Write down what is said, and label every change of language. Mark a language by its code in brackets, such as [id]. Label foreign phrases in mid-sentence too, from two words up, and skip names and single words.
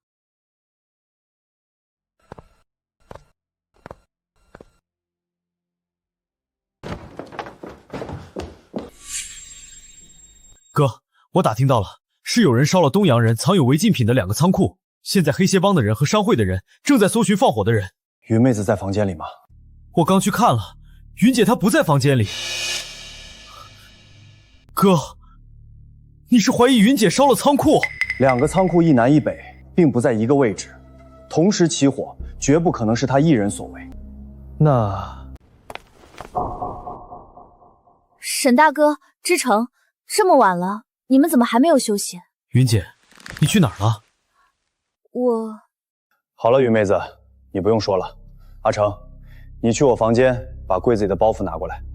[zh] 哥，我打聽到了，是有人燒了東洋人藏有違禁品的2個倉庫，現在黑協幫的人和商會的人正在搜尋放火的人。雲妹子在房間裡嗎？我剛去看了，雲姐她不在房間裡。哥，你是懷疑雲姐燒了倉庫？2 個倉庫一南一北，並不在一個位置，同時起火，絕不可能是他一人所為。那…… 沈大哥，知成。這麼晚了，你們怎麼還沒有休息？雲姐，你去哪兒了？我…… 好了，雲妹子，你不用說了。阿成，你去我房間把櫃子裡的包袱拿過來。